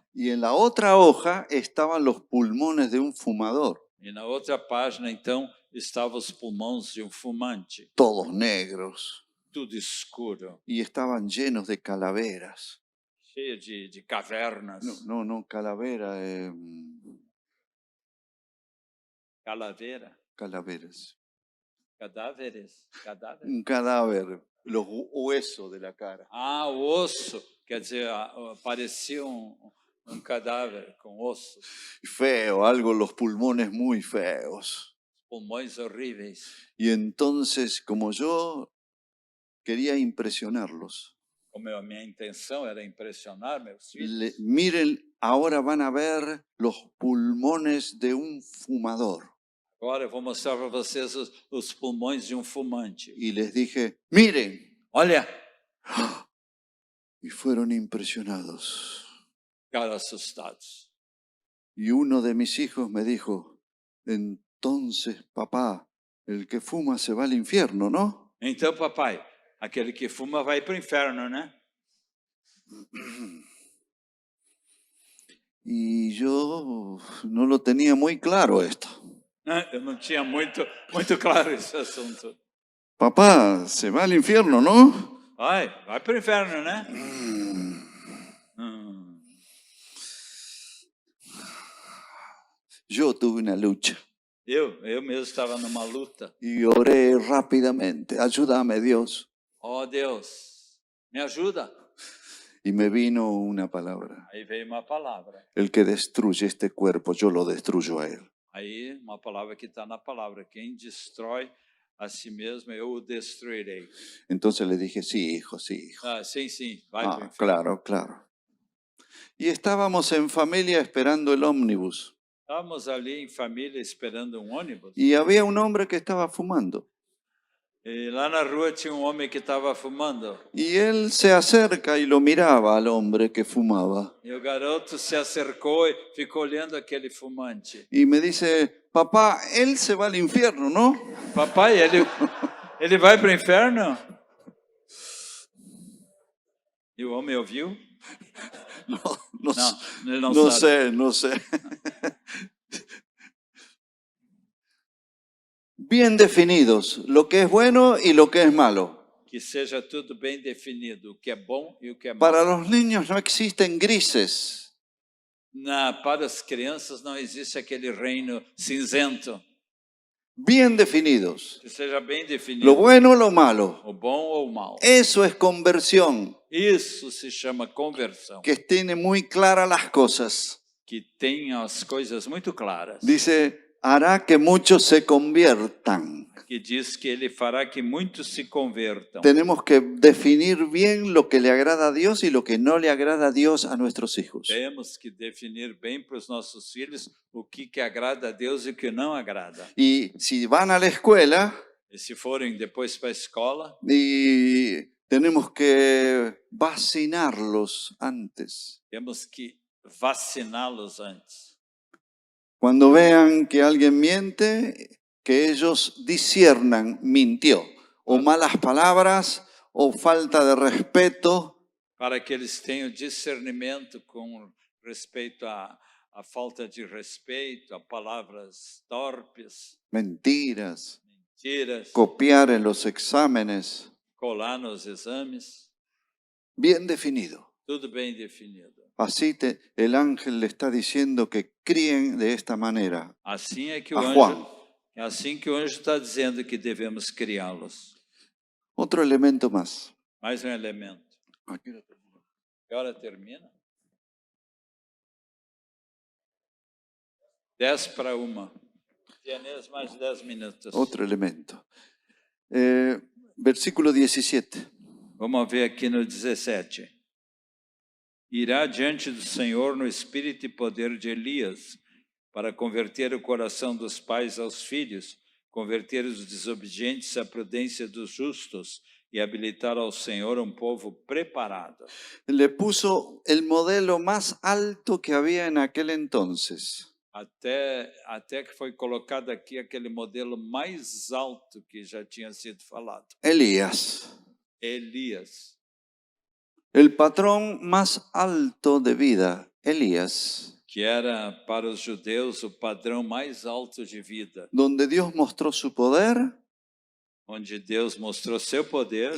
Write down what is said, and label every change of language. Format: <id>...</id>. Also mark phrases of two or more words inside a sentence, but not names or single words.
<es>Y en la otra hoja estaban los pulmones de un fumador.</es> <pt>E na outra página, então, estavam os pulmões de fumante.</pt> <es>Todos negros.</es> <pt>Tudo escuro.</pt> <es>Y estaban llenos de calaveras.</es> <pt>Cheio de cavernas.</pt> <es>No, calavera.</es> <pt>Calaveira.</pt> <es>Calaveras. Cadáveres. Cadáver. Un cadáver, los huesos de la cara.</es> <pt>Ah, o osso. Quer dizer, parecia cadáver com osso.</pt> <es>Feo, algo, los pulmones muy feos.</es> <pt>Pulmões horríveis.</pt> <es>Y entonces, como yo quería impresionarlos,</es> <pt>Como a minha intenção era impressionar meus filhos.</pt> <es>Miren, ahora van a ver los pulmones de un fumador.</es> <pt>Agora eu vou mostrar para vocês os pulmões de fumante.</pt> <es>Y les dije, miren.</es> <pt>Olha.</pt> <es>Y fueron impresionados.</es> <pt>Ficaram assustados.</pt> <es>Y uno de mis hijos me dijo, entonces, papá, el que fuma se va al infierno, ¿no?</es> <pt>Então, papai, aquele que fuma vai para o inferno, né?</pt> <es>Y yo no lo tenía muy claro esto.</es> <pt>Eu não tinha muito claro esse assunto.</pt> <es>Papá, se va al infierno, ¿no?</es> <pt>Vai para o inferno, né?</pt> <es>Yo tuve una lucha.</es> <pt>Eu mesmo estava numa luta.</pt> <es>Y oré rápidamente, ayúdame Dios.</es> <pt>Oh Deus, me ajuda.</pt> <es>Y me vino una palabra.</es> <pt>Aí veio uma palavra.</pt> <es>El que destruye este cuerpo, yo lo destruyo a él.</es> <pt>Aí uma palavra que está na palavra. Quem destrói a si mesmo, eu o destruirei.</pt> <es>Entonces le dije, sí, hijo, sí, hijo.</es> <pt>Sim, vai para o inferno.</pt> <es>Claro, claro. Y estábamos en familia esperando el ómnibus.</es> <pt>Estávamos ali em família esperando ônibus.</pt> <es>Y había un hombre que estaba fumando.</es> <pt>E lá na rua tinha um homem que estava fumando.</pt> <es>Y él se acerca y lo miraba al hombre que fumaba.</es> <pt>E o garoto se acercou e ficou olhando aquele fumante.</pt> <es>Y me dice, papá, él se va al infierno, ¿no?</es> <pt>Papai, ele vai para o inferno? E o homem ouviu?</pt> <es>No,</es> <pt>Não, ele não</pt> <es>no</es> <pt>sabe.</pt> <es>sé, no sé. Bien definidos, lo que es bueno y lo que es malo.</es> <pt>Que seja tudo bem definido, o que é bom e o que é Para mal.</pt> <es>los niños no existen grises.</es> <pt>Para as crianças não existe aquele reino cinzento.</pt> <es>Bien definidos.</es> <pt>Que seja bem</pt> <es>Lo</es> <pt>definido,</pt> <es>bueno o lo malo.</es> <pt>o bom ou o mal.</pt> <es>Eso es conversión,</es> <pt>Isso se chama conversão,</pt> <es>que tiene muy claras las cosas.</es> <pt>que tem as coisas muito claras.</pt> <es>Dice, hará que muchos se conviertan.</es> <pt>Que diz que ele fará que muitos se convertam.</pt> <es>Tenemos que definir bien lo que le agrada a Dios y lo que no le agrada a Dios a nuestros hijos.</es> <pt>Temos que definir bem para os nossos filhos o que agrada a Deus e o que não agrada.</pt> <es>Y si van a la escuela,</es> <pt>E se forem depois para a escola,</pt> <es>y tenemos que vacinarlos antes.</es> <pt>temos que vaciná-los antes.</pt> <es>Cuando vean que alguien miente, que ellos disciernan, mintió, o malas palabras, o falta de respeto.</es> <pt>Para que eles tenham discernimento com respeito à falta de respeito, a palavras torpes,</pt> <es>Mentiras,</es> <pt>mentiras,</pt> <es>copiar en los exámenes,</es> <pt>colar nos exames,</pt> <es>bien definido.</es> <pt>tudo bem definido.</pt> <es>Así el ángel le está diciendo que críen de esta manera.</es> <pt>Assim é que</pt> <es>A Juan.</es> <pt>é assim que o anjo está dizendo que devemos criá-los.</pt> <es>Otro elemento más.</es> <pt>Mais um elemento.</pt> <es>Que hora termina?</es> <pt>10:50.</pt> <es>Tienes mais 10 minutos. Otro elemento. Versículo 17.</es> <pt>Vamos ver aqui no 17. Irá diante do Senhor no espírito e poder de Elias, para converter o coração dos pais aos filhos, converter os desobedientes à prudência dos justos e habilitar ao Senhor um povo preparado.</pt> <es>Le puso el modelo más alto que había en aquel entonces.</es> <pt>Até que foi colocado aqui aquele modelo mais alto que já tinha sido falado.</pt> <es>Elías.</es> <pt>Elias.</pt> <es>El patrón más alto de vida, Elías.</es> <pt>Que era para os judeus o padrão mais alto de vida.</pt> <es>Donde Dios mostró su poder.</es> <pt>Onde Deus mostrou seu poder.</pt>